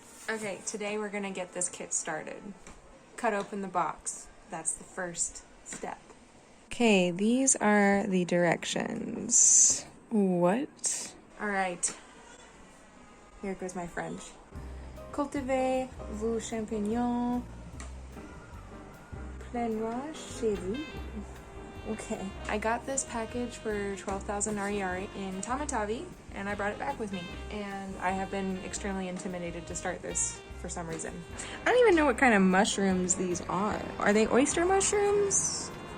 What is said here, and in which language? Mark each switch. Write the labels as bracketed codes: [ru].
[en] Okay, today we're gonna get this kit started. Cut open the box. That's the first step. Okay, these are the directions. What? All right. Here goes my French. [fr] Cultivez vos champignons pleinement chez vous. [en] Okay. I got this package for 12,000 Ariari in Tamatavi, and I brought it back with me. And I have been extremely intimidated to start this for some reason. I don't even know what kind of mushrooms these are. Are they oyster mushrooms?